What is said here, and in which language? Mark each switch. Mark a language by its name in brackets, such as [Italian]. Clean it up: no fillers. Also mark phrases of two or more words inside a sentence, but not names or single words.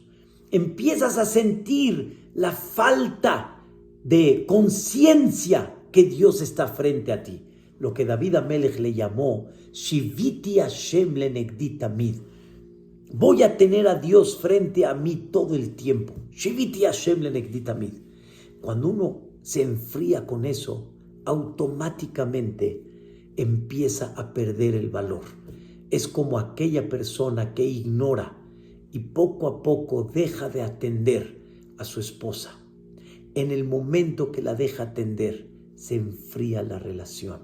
[Spanish] Empiezas a sentir la falta de conciencia que Dios está frente a ti. Lo que David Amelech le llamó [Hebrew] שויתי השם לנגדי תמיד. [Spanish] Voy a tener a Dios frente a mí todo el tiempo. [Hebrew] שויתי השם לנגדי תמיד. [Spanish] Cuando uno se enfría con eso, automáticamente empieza a perder el valor. Es como aquella persona que ignora y poco a poco deja de atender a su esposa. En el momento que la deja atender, se enfría la relación.